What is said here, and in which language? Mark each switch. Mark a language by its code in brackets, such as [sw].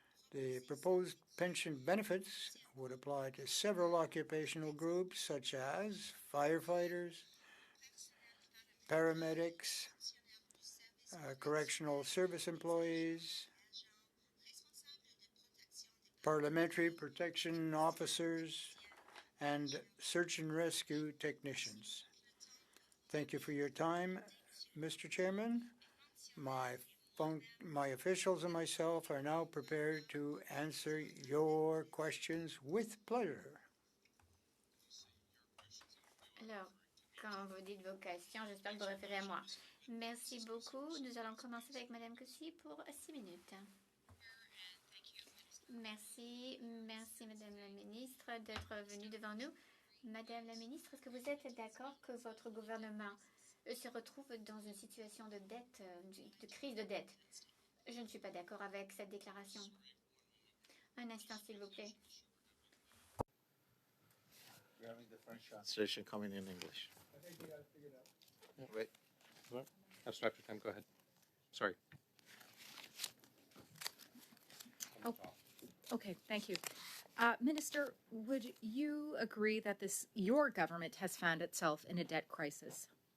[en] The proposed pension benefits would apply to several occupational groups such as firefighters, paramedics, correctional service employees, parliamentary protection officers, and search and rescue technicians. Thank you for your time, Mr. Chairman. My officials and myself are now prepared to answer your questions with pleasure. [fr] Alors, quand vous dites vos questions, j'espère que vous référez à moi. Merci beaucoup. Nous allons commencer avec Madame Cossy pour 6 minutes. Merci Madame la ministre d'être venue devant nous. Madame la ministre, est-ce que vous êtes d'accord que votre gouvernement se retrouve dans une situation de dette, de crise de dette? Je ne suis pas d'accord avec cette déclaration. Un instant, s'il vous plaît. [en] We're having the French translation coming in English. Wait. Have some extra time, go ahead. Sorry. Okay, thank you. Minister, would you agree that your government has found itself in a debt crisis?